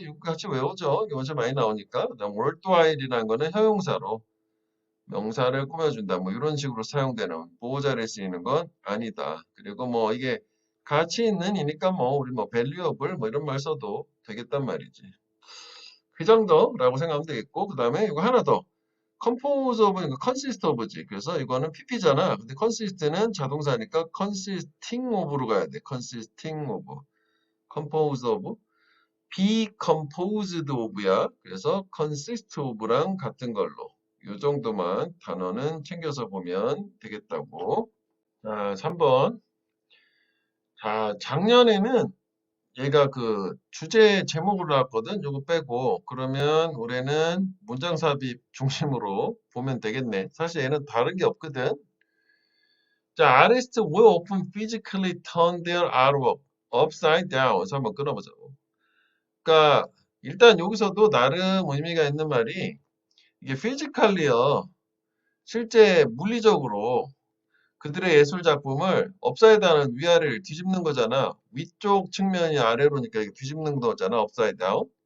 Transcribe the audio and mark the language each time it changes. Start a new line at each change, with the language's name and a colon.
Korean: 이거 같이 외우죠. 이거 어제 많이 나오니까. 그다음 월드와일이라는 거는 형용사로 명사를 꾸며준다. 뭐 이런 식으로 사용되는 보호자를 쓰이는 건 아니다. 그리고 뭐 이게 가치 있는 이니까 뭐 우리 뭐 valuable 뭐 이런 말 써도 되겠단 말이지. 그 정도라고 생각하면 되겠고, 그 다음에 이거 하나 더. compose of, 이거 consist of지. 그래서 이거는 pp잖아. 근데 consist는 자동사니까 consisting of로 가야 돼. consisting of. compose of. be composed of야. 그래서 consist of랑 같은 걸로. 이 정도만 단어는 챙겨서 보면 되겠다고. 자, 3번. 자, 작년에는 얘가 그 주제 제목으로 나왔거든. 요거 빼고 그러면 올해는 문장 삽입 중심으로 보면 되겠네. 사실 얘는 다른 게 없거든.
English: 자, artists will often physically turn their artwork upside down.
Korean: 그래서 한번 끊어보자고. 그러니까 일단 여기서도 나름 의미가 있는 말이 이게 physically요. 실제 물리적으로 그들의 예술 작품을 업사이드하는 위아래를 뒤집는 거잖아. 위쪽 측면이 아래로니까 이게 뒤집는 거잖아. 업사이드 다운.